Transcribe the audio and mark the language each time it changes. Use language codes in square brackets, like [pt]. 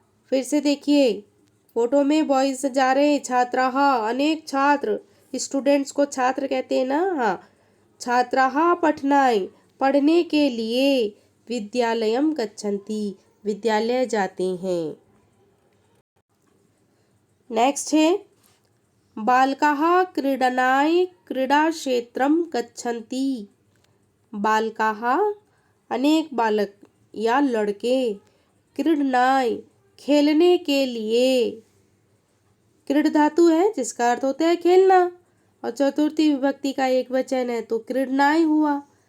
[hi] फिर से देखिए फोटो में बॉयज जा रहे हैं, छात्राः, अनेक छात्र, स्टूडेंट्स को छात्र कहते हैं ना। हाँ, छात्राः पठनाय, पढ़ने के लिए, [sa] विद्यालयम गच्छन्ति, [hi] विद्यालय जाते हैं। नेक्स्ट है, [sa] बालकाः क्रीडनाय क्रीडाक्षेत्रम गच्छन्ति। [hi] बालकाः, अनेक बालक या लड़के, क्रीडनाय, खेलने के लिए। क्रीड धातु है जिसका अर्थ होता है खेलना, और चतुर्थी विभक्ति का एक वचन है तो क्रीडनाय हुआ।